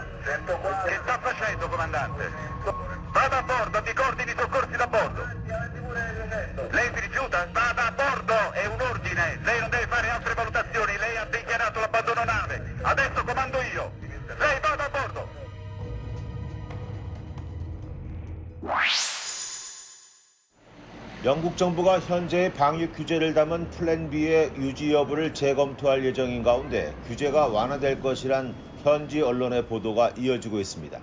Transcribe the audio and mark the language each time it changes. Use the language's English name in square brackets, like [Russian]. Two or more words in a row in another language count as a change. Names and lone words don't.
[Italian] Che sta facendo, comandante? Vada a bordo, ti coordini i soccorsi da bordo. Lei si rifiuta? Vada a bordo, è un ordine. Lei non deve fare altre valutazioni, lei ha dichiarato l'abbandono nave. Adesso comando io. Lei vada a bordo. [Korean] 영국 정부가 현재의 방역 규제를 담은 플랜 B의 유지 여부를 재검토할 예정인 가운데 규제가 완화될 것이란 현지 언론의 보도가 이어지고 있습니다.